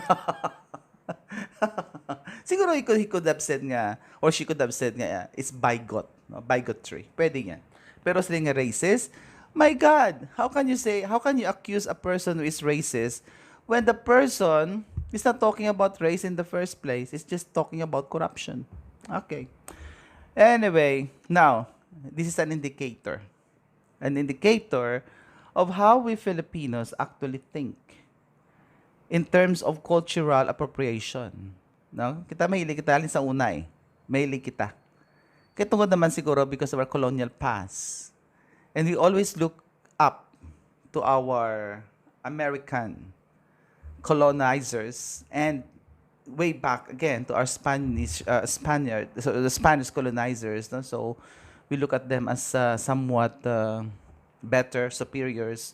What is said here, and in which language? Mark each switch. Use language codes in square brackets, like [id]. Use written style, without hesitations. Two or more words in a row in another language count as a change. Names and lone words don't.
[en] Siguro he could have said nga, or she could have said nga, it's bigot, no? Bigotry. [hil] Pwede nga. Pero sila nga [en] racist, my God, how can you accuse a person who is racist when the person is not talking about race in the first place? It's just talking about corruption. Okay. Anyway, now, this is an indicator. An indicator of how we Filipinos actually think in terms of cultural appropriation. No? [hil] Kita mahilig kita alin sa una eh. Mahilig kita. Kaya tungkol naman siguro [en] because of our colonial past. And we always look up to our American colonizers and way back again to our the Spanish colonizers. No? So we look at them as somewhat better, superiors.